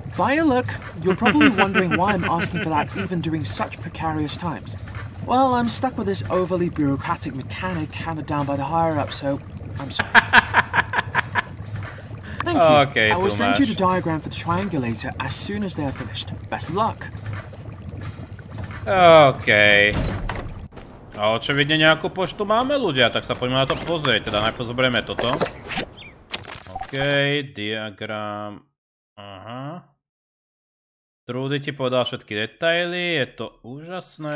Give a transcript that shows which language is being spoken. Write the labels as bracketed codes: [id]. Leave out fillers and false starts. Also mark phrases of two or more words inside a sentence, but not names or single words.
[en] By your look, you're probably wondering why I'm asking for that even during such precarious times. Well, I'm stuck with this overly bureaucratic mechanic handed down by the higher-up, so I'm sorry. Thank you. Okay, I will send you the diagram for the triangulator as soon as they are finished. Best of luck. OK. [sk] A očividne nejakú poštu máme, ľudia, tak sa poďme na to pozrieť. Teda najprv zoberieme toto. OK, diagram. Aha. Trudy ti povedal všetky detaily, je to úžasné.